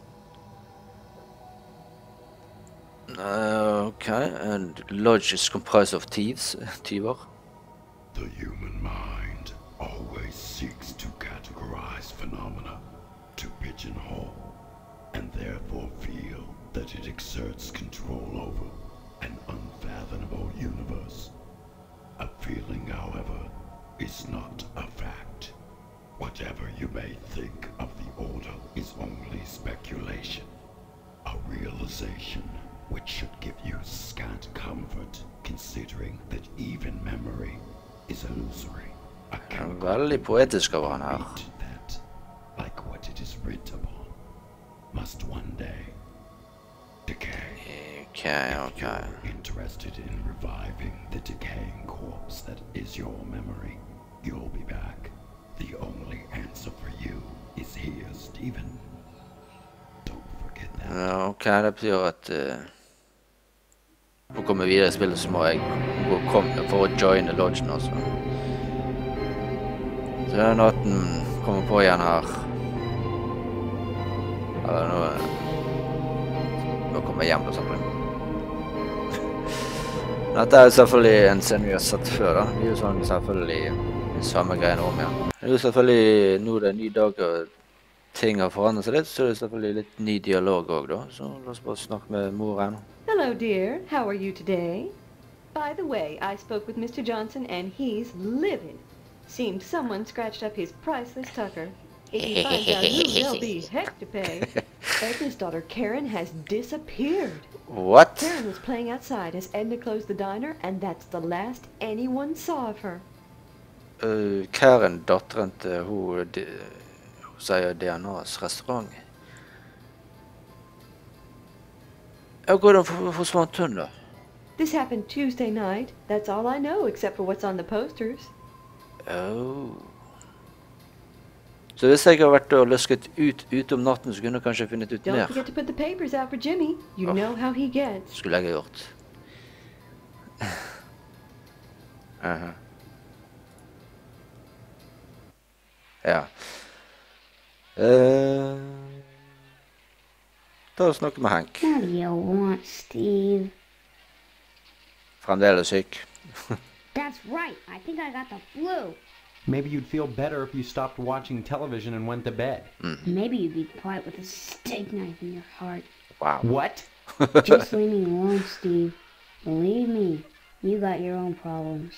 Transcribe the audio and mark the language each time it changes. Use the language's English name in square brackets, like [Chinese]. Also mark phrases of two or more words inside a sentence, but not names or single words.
[English] Okay, and lodge is comprised of thieves, tyver. The human mind always seeks to categorize phenomena, to pigeonhole, and therefore feel that it exerts control over an unfathomable universe. A feeling, however, is not a fact. Whatever you may think of the order is only speculation, a realization which should give you scant comfort, considering that even memory is illusory. A [Norwegian] Veldig poetisk av han her. [English] that, like what it is writ upon, must one day decay. Okay. If you're interested in reviving the decaying corpse that is your memory, you'll be back. The only answer for you is here, Stephen. Don't forget that. [Norwegian] Ok, det betyr at for å komme videre i spillet så må jeg komme for å joine lodgen også. Så det er noe at den kommer på igjen her. Eller nå kommer jeg hjem på sammen. Dette er selvfølgelig en scene vi har sett før da. Det er jo sånn selvfølgelig samme greiene om igjen. Det er jo selvfølgelig, nå det er ny dag og ting har forandret seg litt, så er det selvfølgelig litt ny dialog også da. Så la oss bare snakke med moren. [English] Hello, dear. How are you today? By the way, I spoke with Mr. Johnson and he's livid. Seems someone scratched up his priceless tucker. If he finds out who, there'll be heck to pay. Edna's daughter Karen has disappeared. What? Karen was playing outside as Edna closed the diner, and that's the last anyone saw of her. [Norwegian] Karen, datteren til hun sier DNAs restaurant. Ja, hvordan forsvant hun da? [English] This happened Tuesday night. That's all I know, except for what's on the posters. Oh. [Norwegian] Så hvis jeg har vært og løsket ut om natten, så kunne jeg kanskje funnet ut [English] Don't [Norwegian] mer. [English] forget to put the papers out for Jimmy. You know how he gets. [Norwegian] Skulle jeg ha gjort. Ja. Ta og snakke med Hank. [English] What do you want, Steve? [Norwegian] Fremdeles syk. [English] That's right. I think I got the flu. Maybe you'd feel better if you stopped watching television and went to bed. Maybe you'd be quiet with a steak knife in your heart. Wow. What? Just leave me alone, Steve. Believe me, you got your own problems.